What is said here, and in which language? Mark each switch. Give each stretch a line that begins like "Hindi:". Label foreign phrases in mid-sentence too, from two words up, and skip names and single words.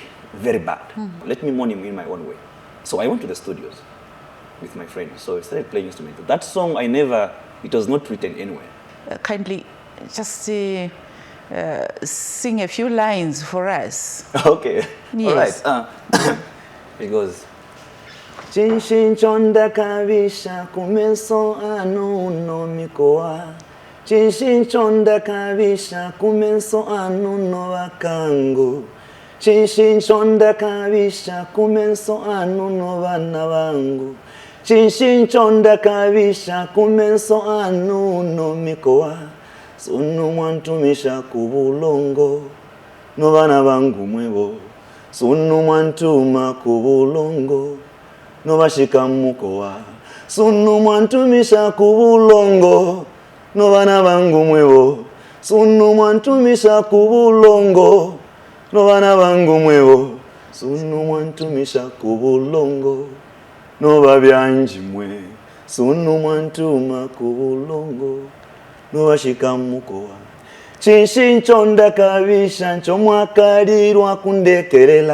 English: Let me mourn him in my own way. So I went to the studios with my friends. So I started playing instruments. That song, it was not written anywhere. Kindly just sing a few lines for us. Okay. Yes. All right. It goes.
Luvale: Chinshin chonda kabisha kumenso anu no mikoa. Chinshin chonda kabisha kumenso anu no wakangu. Chinshin chonda kabisha kumenso anu no vana vangu. Chinshin chonda kabisha kumenso anu no mikoa. Sunu mwantumisha kubulongo no vana vangu mwevo. Sunu mwantuma kubulongo no bashika mukoa. Sunu mwantumisha kubulongo no vana vangu mwevo. Sunu mwantumisha kubulongo no vana vangu mwevo. Sunu mwantumisha kubulongo no babyanji mwe. Sunu mwantuma kubulongo no bashika mukoa. Chinshin chonda kabisha nchomwakarirwa kundekerela.